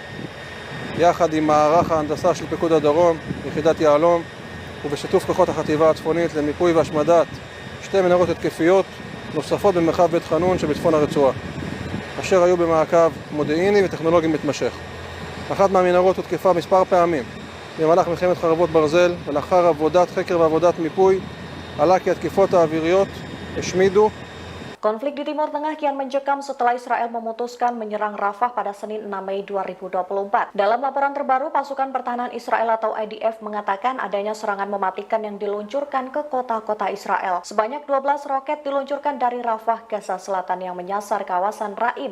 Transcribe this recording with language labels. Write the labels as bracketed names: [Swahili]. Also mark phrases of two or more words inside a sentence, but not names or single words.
[Hebrew] יחד עם מערך ההנדסה של פיקוד הדרום, יחידת יהלום, ובשיתוף כוחות החטיבה הצפונית למיפוי והשמדת שתי מנהרות התקפיות נוספות במרחב בית חנון שבצפון הרצועה, אשר היו במעקב מודיעיני וטכנולוגי מתמשך. אחת מהמנהרות הותקפה מספר פעמים במהלך מלחמת חרבות ברזל, ולאחר עבודת חקר ועבודת מיפוי עלה כי התקיפות האוויריות השמידו. [Indonesian] Konflik di Timur Tengah kian mencekam setelah Israel memutuskan menyerang Rafah pada Senin 6 Mei 2024. Dalam laporan terbaru, pasukan pertahanan Israel atau IDF mengatakan adanya serangan mematikan yang diluncurkan ke kota-kota Israel. Sebanyak 12 roket diluncurkan dari Rafah, Gaza Selatan yang menyasar kawasan Raim.